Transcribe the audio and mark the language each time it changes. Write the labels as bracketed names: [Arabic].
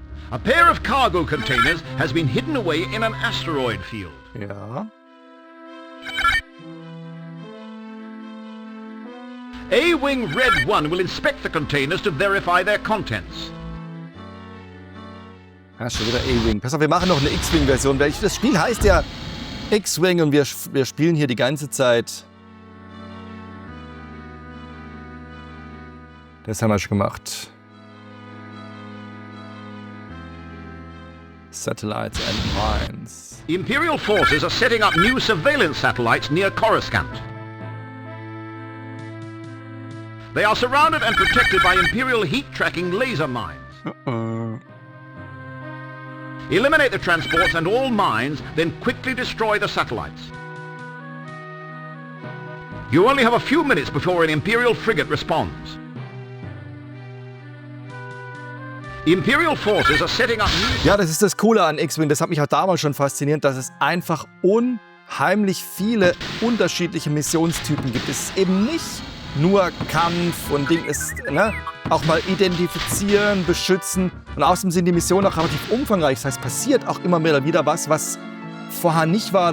[English] A pair of cargo containers has been hidden away in an asteroid field. [German] Ja. [English] A-Wing Red 1 will inspect the containers to verify their contents. [German] Ja, schon wieder A-Wing. Pass auf, wir machen noch eine X-Wing-Version. Das Spiel heißt ja X-Wing und wir spielen hier die ganze Zeit. Das haben wir schon gemacht. [English] Satellites and mines. The Imperial forces are setting up new surveillance satellites near Coruscant. They are surrounded and protected by Imperial heat-tracking laser mines. Eliminate the transports and all mines, then quickly destroy the satellites. You only have a few minutes before an Imperial frigate responds. Imperial forces are setting up new... [German] Ja, das ist das Coole an X-Wing. Das hat mich auch damals schon fasziniert, dass es einfach unheimlich viele unterschiedliche Missionstypen gibt. Es ist eben nicht nur Kampf und Ding ist, ne? Auch mal identifizieren, beschützen. Und außerdem sind die Missionen auch relativ umfangreich. Das heißt, passiert auch immer wieder was vorher nicht war.